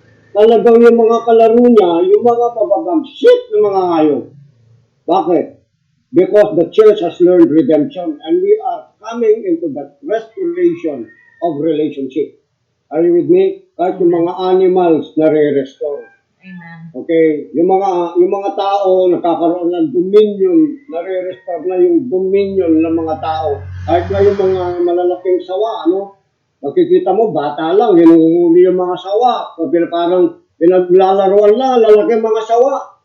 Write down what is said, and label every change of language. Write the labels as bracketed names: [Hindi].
[Filipino] Talagang yung mga kalaro niya, yung mga shit ng mga hayop. Bakit? [English] Because the church has learned redemption and we are coming into that restoration of relationship. Are you with me? [Filipino] Kahit yung mga animals na re-restore. Amen. Okay, yung mga tao nakakaroon ng dominion, nare-restore na yung dominion ng mga tao. Kahit na yung mga malalaking sawa, ano? Makikita mo, bata lang, hinuhuli yung mga sawa. Parang pinaglalaroan lang, lalaking mga sawa.